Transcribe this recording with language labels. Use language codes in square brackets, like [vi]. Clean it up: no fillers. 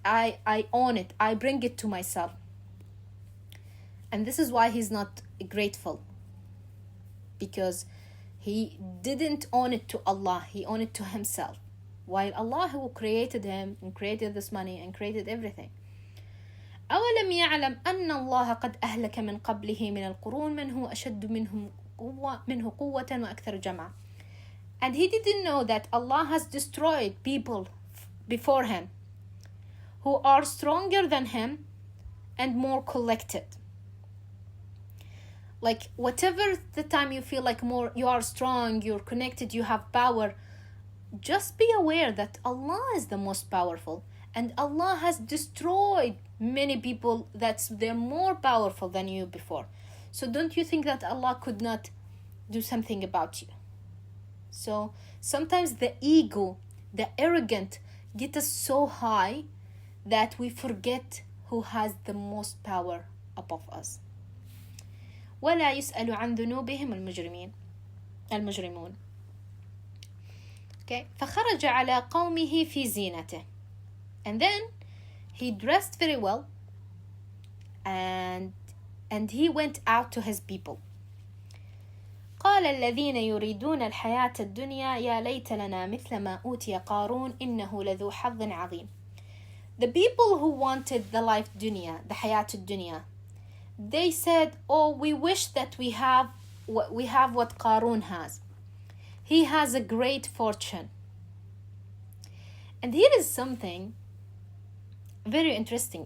[en] I own it. I bring it to myself. And this is why he's not grateful, because he didn't own it to Allah. He owned it to himself, while Allah, who created him and created this money and created everything. [ar] أولم يعلم أن الله قد أهلك من قبله من القرون من هو أشد منه قوة وأكثر جمعا. [en] And he didn't know that Allah has destroyed people before him who are stronger than him and more collected. Like whatever the time you feel like more you are strong, you're connected, you have power, just be aware that Allah is the most powerful, and Allah has destroyed many people they're more powerful than you before. So don't you think that Allah could not do something about you? So sometimes the ego, the arrogant, get us so high that we forget who has the most power above us. [ar] ولا يسأل عن ذنوبهم المجرمون. Okay. فخرج على قومه في زينته. [en] And then he dressed very well, and he went out to his people. [ar] قال الذين يريدون الحياة الدنيا يا ليت لنا مثل ما أوتي قارون إنه لذو حظ عظيم. [en] The people who wanted the life dunya, the [ar] حياة الدنيا, [en] they said, oh, we wish that we have what Qarun has. He has a great fortune. And here is something very interesting.